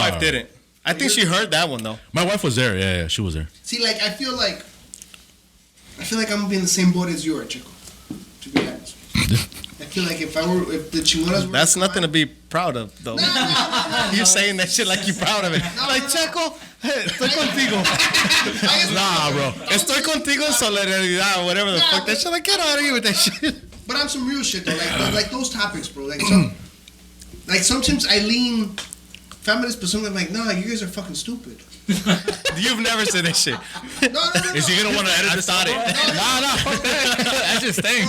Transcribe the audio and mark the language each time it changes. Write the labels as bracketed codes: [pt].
[en] wife didn't. I think she heard that one though. My wife was there. Yeah, she was there. See, like I feel like I'm gonna be in the same boat as you are, Chico. To be honest, I feel like if the Chingonas were. That's nothing to be proud of though. No. You saying that shit like you proud of it. [es] Like Checo, estoy contigo. [en] Nah, bro. [es] Estoy contigo en solidaridad [en] or whatever the Nah, fuck that shit. Like get out of here with that shit. But on some real shit though, like those topics, bro. Like sometimes I lean feminist, but sometimes I'm like, nah, you guys are fucking stupid. You've never said that shit. No. Is he gonna want to edit this out? Nah, fuck that. That's just staying.